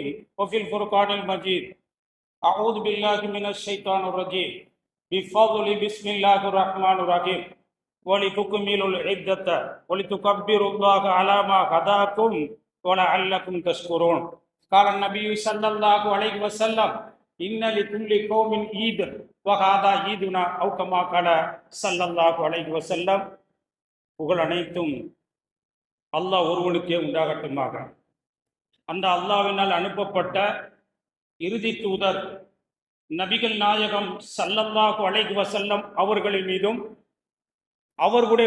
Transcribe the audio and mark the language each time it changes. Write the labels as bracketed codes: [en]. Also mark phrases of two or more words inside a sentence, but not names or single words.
[ar] وفي الفرقان المجيد أعوذ بالله من الشيطان الرجيم بفضل بسم الله الرحمن الرحيم ولتكملوا العدة ولتكبروا الله على ما هداكم ولعلكم تشكرون قال النبي صلى الله عليه وسلم إن لكل قوم عيد وهذا عيدنا أو كما قال صلى الله عليه وسلم. [ta] புகழ் அனைத்தும் அல்லாஹ் ஒருவனுக்கே உண்டாகட்டுமாக. அந்த அல்லாஹ்வினால் அனுப்பப்பட்ட இறுதி தூதர் நபிகள் நாயகம் [ar] صلى الله عليه وسلم [ta] அவர்களின் மீதும் அவர்களுடைய